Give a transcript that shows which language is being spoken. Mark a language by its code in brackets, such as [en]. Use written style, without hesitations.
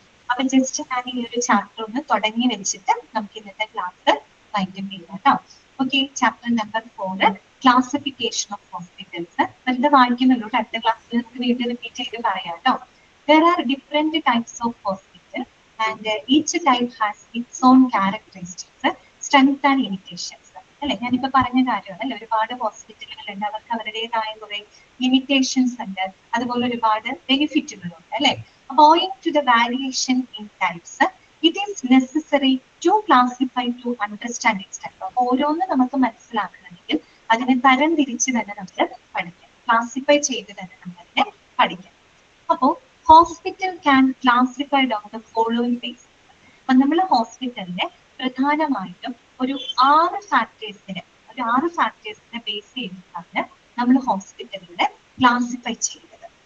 [ml] അപ്പൊ ജസ്റ്റ് ഞാൻ ഈ ഒരു ചാപ്റ്റർ ഒന്ന് തുടങ്ങി വെച്ചിട്ട് നമുക്ക് ഇന്നത്തെ ക്ലാസ് വൈൻഡപ്പ് ചെയ്യാം കേട്ടോ. [en] Okay, chapter number 4 classification of hospitals. [ml] വെറുതെ വായിക്കുന്നുള്ളൂ, അടുത്ത ക്ലാസ്സിൽ നമുക്ക് വീണ്ടും റിപ്പീറ്റ് ചെയ്ത് പറയാം കേട്ടോ. [en] There are different types of hospital and each type has its own characteristics, strengths and limitations. [ml] അല്ലെ, ഞാനിപ്പോ പറഞ്ഞ കാര്യമാണ് അല്ലെ, ഒരുപാട് ഹോസ്പിറ്റലുകളുണ്ട്, അവർക്ക് അവരുടേതായ കുറെ ലിമിറ്റേഷൻസ് ഉണ്ട്, അതുപോലെ ഒരുപാട് ബെനിഫിറ്റുകളുണ്ട് അല്ലെ. അപ്പൊ [en] owing to the variation in types, it is necessary to classify to understand its type. [ml] അപ്പൊ ഓരോന്ന് നമുക്ക് മനസ്സിലാക്കണമെങ്കിൽ അതിനെ തരം തിരിച്ച് തന്നെ നമ്മൾ പഠിക്കാം, ക്ലാസിഫൈ ചെയ്ത് തന്നെ നമ്മൾ അതിനെ പഠിക്കാം. അപ്പോ [en] Hospital can classified on the following basis. [ml] അപ്പൊ നമ്മൾ ഹോസ്പിറ്റലിനെ പ്രധാനമായിട്ടും ഒരു 6 ഫാക്ടേഴ്സിനെ ബേസ് ചെയ്തിട്ടാണ് നമ്മൾ ഹോസ്പിറ്റലുകളെ ക്ലാസിഫൈ ചെയ്തത്.